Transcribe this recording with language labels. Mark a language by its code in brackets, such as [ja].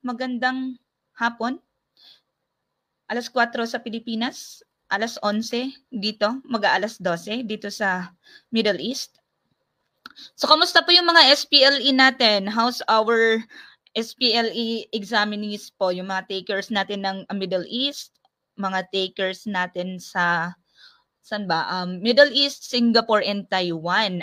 [tl] Magandang hapon. Alas 4 sa Pilipinas. Alas 11 dito. Mag-aalas 12 dito sa Middle East. So, kamusta po yung mga SPLE natin? [en] How's our SPLE examinees po? [tl] Yung mga takers natin ng Middle East, mga takers natin sa saan ba? [en] Middle East, Singapore, and Taiwan.